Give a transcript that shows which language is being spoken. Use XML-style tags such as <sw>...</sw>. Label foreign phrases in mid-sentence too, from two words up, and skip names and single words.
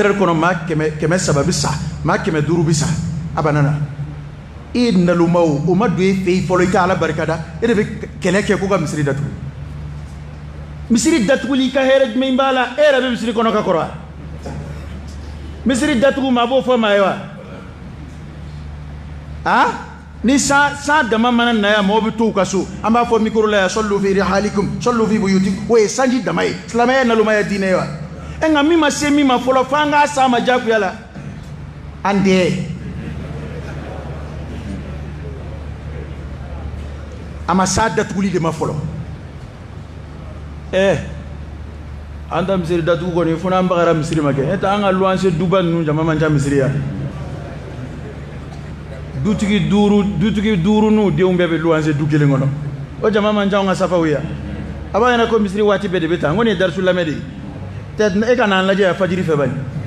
<bm>heures kɔnɔ maa 300 bɛ sa maa 500 bɛ sa a banana e nalomaw o ma don e fɛ yen fɔlɔ i ka ala barikada e de bɛ kɛlɛ kɛ ko ka misiri datugu misiri datuguli ka hɛrɛ jumɛn b'a la e yɛrɛ bɛ misiri kɔnɔ ka kɔrɔ wa misiri datugu maa b'o fɔ maa ye wa ni san dama mana na yan mɔgɔw bɛ to u ka so an b'a fɔ micro la yan</bm> <ar>صلوا في رحالكم صلوا في بيوتكم</ar> <bm>o ye sanji dama ye silamɛya nalomaya diinɛ ye wa nka min ma se min ma fɔlɔ fo an k'a s'a ma diyagoya la an tɛ a ma s'a datuguli de ma fɔlɔ an ta misiri datugu kɔni fo n'an bagara misiri ma kɛ n'o tɛ an ka luwanse duba ninnu jama man ca misiri ya dutigi duuru n'u denw bɛɛ bɛ luwanse du kelen kɔnɔ o jama man ca an ka safaw ya a b'a ɲɛna ko misiri waati bɛɛ de bɛ taa n ko nin ye darisu lamɛn de ye e ka n'an lajɛ yan fajiri fɛ bani</bm>